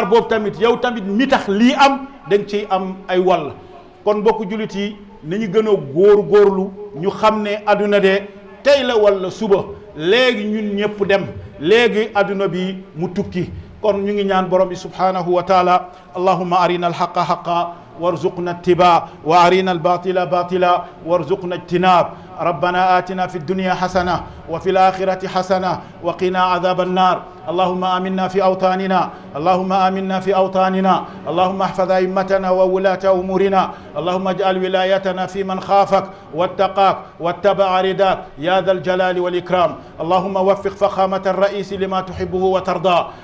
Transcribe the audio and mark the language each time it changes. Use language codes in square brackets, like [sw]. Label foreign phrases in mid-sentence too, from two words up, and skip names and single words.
[wo] boobu tamit yow tamit mi tax lii am dañ ciy am ay wàll kon mbokku jullit yi nañu gën a góorlu ñu xam ne adduna de tey la walla suba léegi ñun ñëpp dem léegi adduna bi mu tukki kon ñu ngi ñaan borom bi [ar] سبحانه وتعالى اللهم أرنا الحق حقا وارزقنا اتباع وأرنا الباطل باطلا وارزقنا اجتناب ربنا آتنا في الدنيا حسنة وفي الآخرة حسنة وقنا عذاب النار اللهم آمنا في أوطاننا اللهم احفظ أئمتنا وولاة أمورنا اللهم اجعل ولايتنا في من خافك واتقاك واتبع رداك يا ذا الجلال والإكرام اللهم وفق فخامة الرئيس لما تحبه وترضى